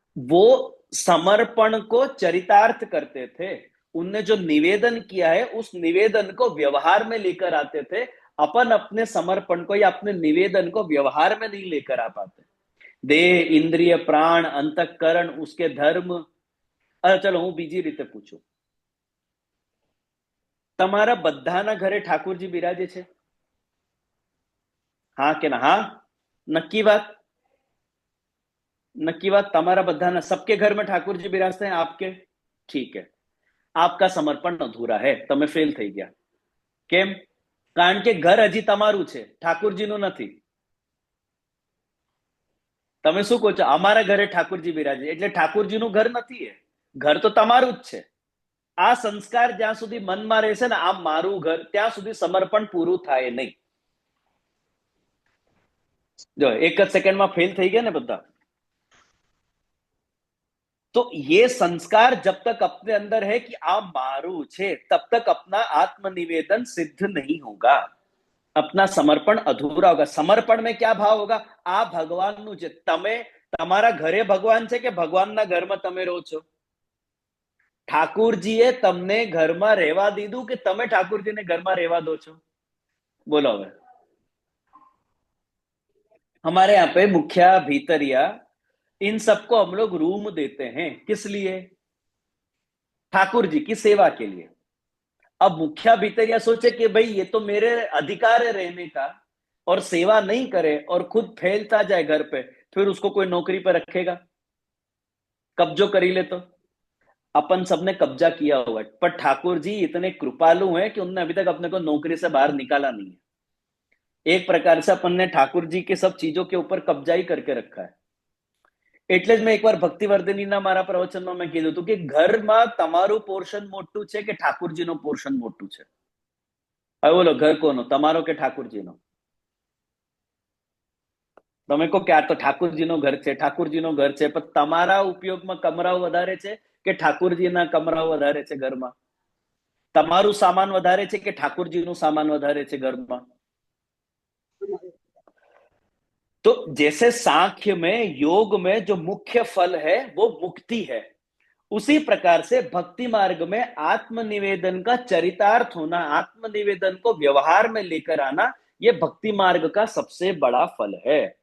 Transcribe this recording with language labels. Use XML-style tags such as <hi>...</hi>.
<hi>वो समर्पण को चरितार्थ करते थे, उनने जो निवेदन किया है उस निवेदन को व्यवहार में लेकर आते थे. अपन अपने समर्पण को या अपने निवेदन को व्यवहार में नहीं लेकर आ पाते. देह, इंद्रिय, प्राण, अंतःकरण, उसके धर्म.</hi> <gu>चलो હું બીજી રીતે પૂછું, તમારા બધાના ઘરે ઠાકોરજી બિરાજે છે? हाँ કે ના? हाँ, नक्की बात? नक्की बात? તમારા બધાના,</gu> <hi>सबके घर में ठाकुर जी बिराजते हैं आपके? ठीक है, आपका समर्पण अधूरा है,</hi> <gu>તમે ફેલ થઈ ગયા. કેમ? કારણ કે ઘર હજી તમારું છે, ઠાકુરજીનું નથી. તમે શું કહો છો? અમારા ઘરે ઠાકુરજી બિરાજે એટલે ઠાકુરજીનું ઘર નથી, એ ઘર તો તમારું જ છે. આ સંસ્કાર જ્યાં સુધી મનમાં રહેશે ને, આ મારું ઘર, ત્યાં સુધી સમર્પણ પૂરું થાય નહીં. જો એક જ સેકન્ડમાં ફેલ થઈ ગયા ને બધા. तो ये संस्कार जब तक अपने अंदर है कि आप मारू छे, तब तक अपना आत्मनिवेदन सिद्ध नहीं होगा, अपना समर्पण अधूरा होगा. समर्पण में क्या भाव होगा? आ भगवानનું છે. તમે તમારા ઘરે ભગવાન છે કે ભગવાનના ઘરમાં તમે રહો છો? ઠાકુરજીએ તમને ઘરમાં રહેવા દીધું કે તમે ઠાकुरजीને ઘરમાં રહેવા દો છો? બોલો હવે.</gu> <hi>हमारे यहाँ पे मुखिया भीतरिया इन सबको हम लोग रूम देते हैं. किस लिए? ठाकुर जी की सेवा के लिए. अब मुखिया भीतरिया सोचे कि भाई ये तो मेरे अधिकार है रहने का, और सेवा नहीं करे और खुद फैलता जाए घर पे, फिर उसको कोई नौकरी पर रखेगा?</hi> <gu>कब्जो करी ले तो?</gu> <hi>अपन सबने कब्जा किया हुआ है, पर ठाकुर जी इतने कृपालु हैं कि उन्होंने अभी तक अपने को नौकरी से बाहर निकाला नहीं है. एक प्रकार से अपन ने ठाकुर जी के सब चीजों के ऊपर कब्जा ही करके रखा है.</hi> <gu>એટલે જ મેં એકવાર ભક્તિવર્ધિનીના મારા પ્રવચનમાં મેં કીધું હતું કે ઘરમાં તમારું પોર્શન મોટું છે કે ઠાકુરજીનું પોર્શન મોટું છે? હવે બોલો, ઘર કોનો, તમારો કે ઠાકુરજીનો? તમે કહો કે આ તો ઠાકુરજીનું ઘર છે, ઠાકુરજીનું ઘર છે, પણ તમારા ઉપયોગમાં કમરાઓ વધારે છે કે ઠાકુરજીના કમરાઓ વધારે છે ઘરમાં? તમારું સામાન વધારે છે કે ઠાકુરજીનું સામાન વધારે છે ઘરમાં?</gu> <hi>तो जैसे सांख्य में, योग में जो मुख्य फल है वो मुक्ति है, उसी प्रकार से भक्ति मार्ग में आत्मनिवेदन का चरितार्थ होना, आत्मनिवेदन को व्यवहार में लेकर आना, ये भक्ति मार्ग का सबसे बड़ा फल है.</hi>